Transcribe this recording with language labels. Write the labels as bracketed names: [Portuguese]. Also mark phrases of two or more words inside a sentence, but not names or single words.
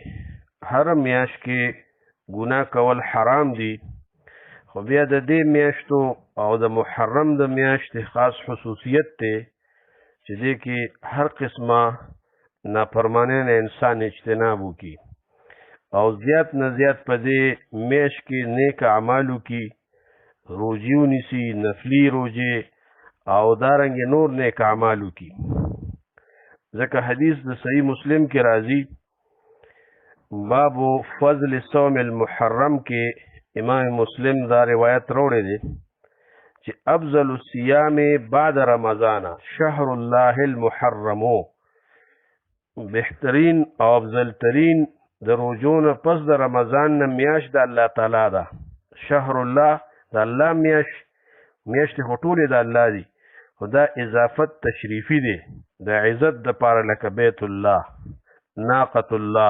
[Pashto] هر میاشت کې ګناه کول حرام دي، خو بیا د دې میاشتو او د محرم د میاشتې خاص خصوصیت دی چې دې کې هر قسمه نافرمانی نه انسان اجتناب وکړي او زیات نه زیات په دې میاشت کې نیک اعمال وکړي، روژې ونیسي، نفلي روژې او دارنګې نور نیک اعمال وکړي. ځکه حدیث د صحیح مسلم کې راځي، [Arabic] بابو فضل صوم المحرم [Pashto] کې امام مسلم دا روایت راوړی دی چې [Arabic] افضل الصيام بعد رمضان شهر الله المحرم، [Pashto] بهترین او افضل ترین د روژو نه پس د رمضان نه میاشت د الله تعالی ده. [Arabic] شهر الله [Pashto] د الله میاشتې خو ټولې د الله دي، خو دا اضافت تشریفي دی د عزت دپاره، لکه بیت الله، ناقة الله.